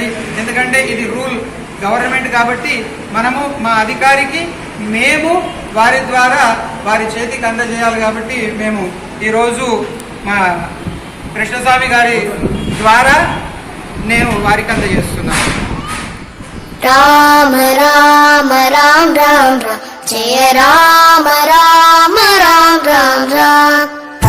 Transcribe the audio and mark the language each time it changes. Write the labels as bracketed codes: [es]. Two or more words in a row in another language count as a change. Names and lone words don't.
[te] ఎందుకంటే ఇది [en] rule government [te] కాబట్టి మనము మా అధికారికి మేము వారి ద్వారా వారి చేతికి అందజేయాలి. కాబట్టి మేము ఈరోజు మా కృష్ణస్వామి గారి ద్వారా నేను వారికి అందజేస్తున్నాను. రామ రామ రామ రామ రామ జయ రామ రామ రామ రామ రామ